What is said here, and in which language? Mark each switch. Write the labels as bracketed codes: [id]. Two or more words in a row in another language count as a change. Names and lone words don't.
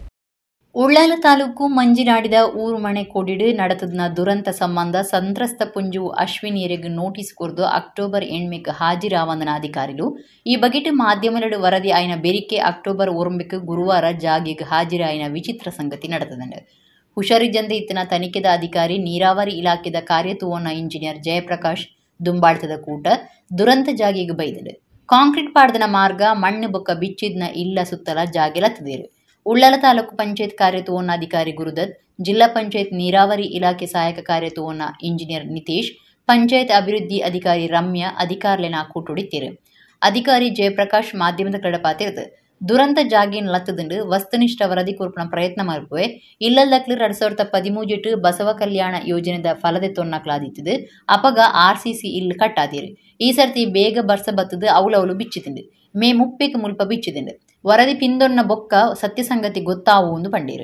[tcy] ಉಳ್ಳಾಲ ತಾಲೂಕು ಮಂಜಿನಾಡಿದ ಊರುಮಣೆ ಕೋಡಿಡು ನಡತದ್ನ ದುರಂತ ಸಂಬಂಧ ಸಂತ್ರಸ್ತ ಪುಂಜು ಅಶ್ವಿನಿಯರೆಗ್ ನೋಟಿಸ್ ಕೊರ್ದು ಅಕ್ಟೋಬರ್ 8 ಹಾಜಿರಾವಂದನ ಅಧಿಕಾರಿಲು ಈ ಬಗೆಟ್ ಮಾಧ್ಯಮಲಡು ವರದಿ ಆಯ್ನ ಬೆರಿಕೆ ಅಕ್ಟೋಬರ್ 1 ಗುರುವಾರ ಜಾಗೆಗ್ ಹಾಜಿರಾಯಿನ ವಿಚಿತ್ರ ಸಂಗತಿ ನಡತದಂಡು. ಹುಷಾರಿಜ್ಜಂದೆ ಇತ್ತಿನ ತನಿಖೆದ ಅಧಿಕಾರಿ ನೀರಾವರಿ ಇಲಾಖೆದ ಕಾರ್ಯತುವನ ಇಂಜಿನಿಯರ್ ಜಯಪ್ರಕಾಶ್ ದುಂಬಾಳ್ತದ ಕೂಟ ದುರಂತ ಜಾಗೆಗ್ ಬೈದಂಡು. ಕಾಂಕ್ರೀಟ್ ಪಾಡ್ದನ ಮಾರ್ಗ ಮಣ್ಣು ಬೊಕ್ಕ ಬಿಚ್ಚಿದ್ನ ಇಲ್ಲ ಸುತ್ತಲ ಜಾಗೆಲತ್ತದೇರು. ಉಳ್ಳಾಲ ತಾಲೂಕು ಪಂಚಾಯತ್ ಕಾರ್ಯತುವನ ಅಧಿಕಾರಿ ಗುರುದತ್, ಜಿಲ್ಲಾ ಪಂಚಾಯತ್ ನೀರಾವರಿ ಇಲಾಖೆ ಸಹಾಯಕ ಕಾರ್ಯತುವನ ಇಂಜಿನಿಯರ್ ನಿತೇಶ್, ಪಂಚಾಯತ್ ಅಭಿವೃದ್ಧಿ ಅಧಿಕಾರಿ ರಮ್ಯಾ ಅಧಿಕಾರಿಲೆನ ಕೂಟೊಡಿತೀರು. ಅಧಿಕಾರಿ ಜಯಪ್ರಕಾಶ್ ಮಾಧ್ಯಮದ ಕಡಪಾತಿರ್ದು ದುರಂತ ಜಾಗೇನ್ ಲತ್ತದಂಡು ವಸ್ತುನಿಷ್ಠ ವರದಿ ಕೊರ್ಪುನ ಪ್ರಯತ್ನ ಮಲ್ಪುವೆ ಇಲ್ಲದಕ್ಲು 2013 ಬಸವ ಕಲ್ಯಾಣ ಯೋಜನೆದ ಫಲದೆ ತೊನ್ನಕ್ಲಾದಿತ್ತದು ಅಪಗ RCC ಇಲ್ಲು ಕಟ್ಟಾದಿರು. ಈ ಸರ್ತಿ ಬೇಗ ಬರ್ಸ ಬತ್ತದು ಅವಲವಲು ಬಿಚ್ಚಿದಿಂಡು. ಮೇ 30 ಮುಲ್ಪ ಬಿಚ್ಚಿದಿಂಡು. ವರದಿ ಪಿಂದೊನ್ನ ಬೊಕ್ಕ ಸತ್ಯಸಂಗತಿ ಗೊತ್ತಾವು ಎಂದು ಪಂಡೀರು.